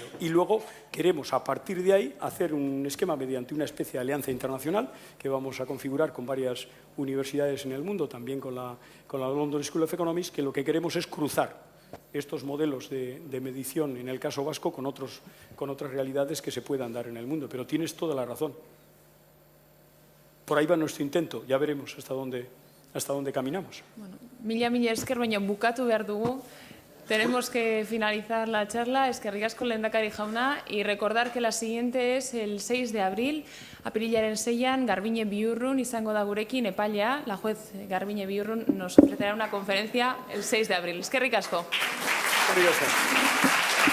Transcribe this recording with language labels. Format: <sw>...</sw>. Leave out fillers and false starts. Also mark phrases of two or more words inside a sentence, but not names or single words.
<es>Y luego queremos, a partir de ahí, hacer un esquema mediante una especie de alianza internacional que vamos a configurar con varias universidades en el mundo, también con la London School of Economics, que lo que queremos es cruzar estos modelos de medición, en el caso vasco, con otras realidades que se puedan dar en el mundo. Pero tienes toda la razón. Por ahí va nuestro intento, ya veremos hasta dónde caminamos.</es> <eu>Bueno, mila esker, baina bukatu behar dugu.</eu> <es>Tenemos que finalizar la charla.</es> <eu>Eskerrik asko Lehendakari jauna,</eu> <es>y recordar que la siguiente es el 6 de abril.</es> <eu>Apirilaren 6an, Garbiñe Biurrun izango da gurekin epailea.</eu> <es>La juez Garbiñe Biurrun nos ofrecerá una conferencia el 6 de abril.</es> <eu>Eskerrik asko. Eskerrik asko.</eu>